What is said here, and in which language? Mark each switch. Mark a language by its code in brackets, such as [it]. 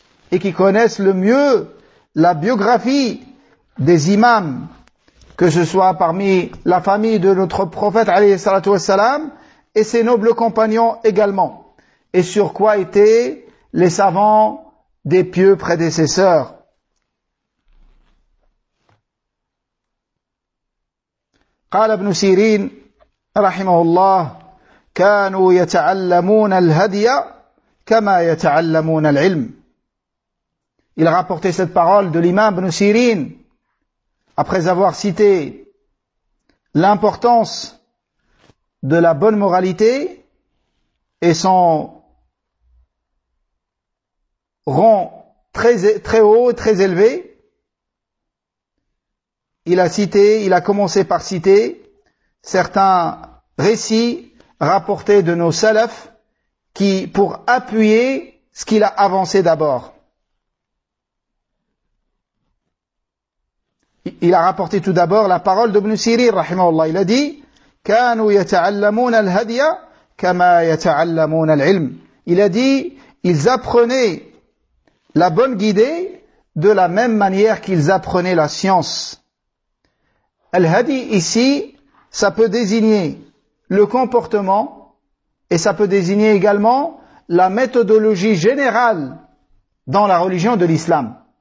[fr] et qui connaissent le mieux la biographie des imams, que ce soit parmi la famille de notre prophète [ar] alayhi salatu wassalam [fr] et ses nobles compagnons également, et sur quoi étaient les savants des pieux prédécesseurs. [ar] قال ابن سيرين رحمه الله كانوا يتعلمون الهدي كما يتعلمون العلم. [fr] Il rapportait cette parole de l'imam Ibn Sirin après avoir cité l'importance de la bonne moralité et son rang très très haut, très élevé. Il a commencé par citer certains récits rapportés de nos salafs qui, pour appuyer ce qu'il a avancé d'abord. Il a rapporté tout d'abord la parole d'Ibn Sirin, rahimahullah. Il a dit, [ar] كانوا يتعلمون الهدي كما يتعلمون العلم. [fr] Il a dit, ils apprenaient la bonne guidée de la même manière qu'ils apprenaient la science. Al-hadi ici, ça peut désigner le comportement, et ça peut désigner également la méthodologie générale dans la religion de l'islam.